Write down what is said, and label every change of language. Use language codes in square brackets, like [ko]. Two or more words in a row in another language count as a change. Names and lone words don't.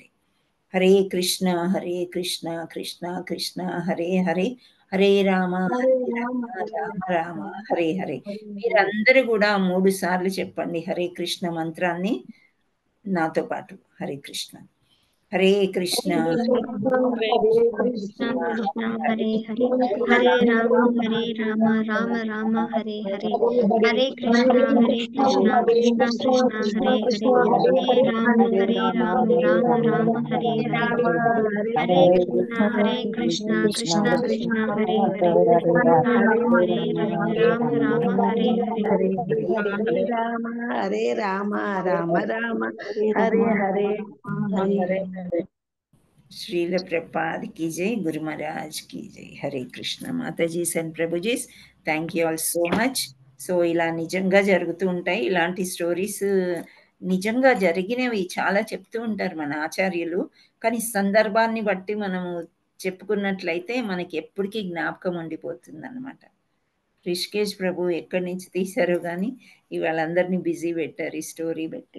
[sa] హరే కృష్ణ హరే కృష్ణ కృష్ణ కృష్ణ హరే హరే, హరే రామ హరే రామ రామ రామ హరే హరే. [te] మీరందరూ కూడా 3 సార్లు చెప్పండి [sa] హరే కృష్ణ [te] మంత్రాన్ని నాతో పాటు. [sa] హరే కృష్ణ హరే కృష్ణ హరే కృష్ణ కృష్ణ హరే హరే, హరే రామ రామ రామ హరే హరే, హరే కృష్ణ కృష్ణ కృష్ణ హరే హరే, హరే రామ రామ రామ హరే హరే, హరే కృష్ణ కృష్ణ కృష్ణ హరే హరే, హరే రామ రామ హరే హరే, హరే రామ రామ రామ హరే హరే. [hi] श्रील प्रपाद की जय, गुरु महाराज की जय. [sa] हरे कृष्ణ. [en] Matajis and Prabhujis, thank you all so much. [te] సో ఇలా నిజంగా జరుగుతూ ఉంటాయి ఇలాంటి స్టోరీస్, నిజంగా జరిగినవి చాలా చెప్తూ ఉంటారు మన ఆచార్యులు. కానీ సందర్భాన్ని బట్టి మనము చెప్పుకున్నట్లయితే మనకి ఎప్పటికీ జ్ఞాపకం ఉండిపోతుంది అనమాట. రిషికేష్ ప్రభు ఎక్కడి నుంచి తీశారో కానీ ఇవాళ అందరినీ బిజీ పెట్టారు ఈ స్టోరీ పెట్టి.